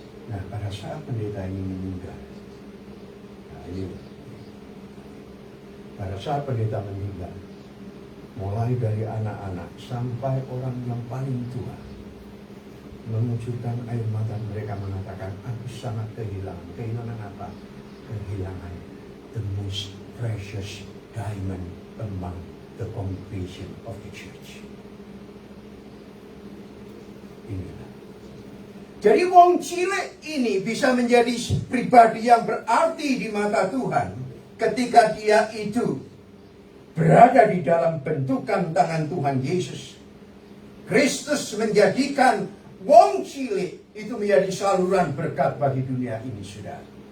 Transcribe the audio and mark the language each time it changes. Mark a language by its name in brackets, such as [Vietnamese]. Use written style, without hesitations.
[Indonesian] Nah, pada saat pendeta ini meninggal, pada saat pendeta meninggal, mulai dari anak-anak sampai orang yang paling tua, mengucurkan air mata mereka mengatakan, aku sangat kehilangan. Kehilangan apa? Kehilangan [English] the most precious diamond among the congregation of the church. [Indonesian] Inilah. Jadi [Javanese] wong cilik [Indonesian] ini bisa menjadi pribadi yang berarti di mata Tuhan ketika dia itu berada di dalam bentukan tangan Tuhan Yesus. Kristus menjadikan [Javanese] wong cilik [Indonesian] itu menjadi saluran berkat bagi dunia ini, saudara.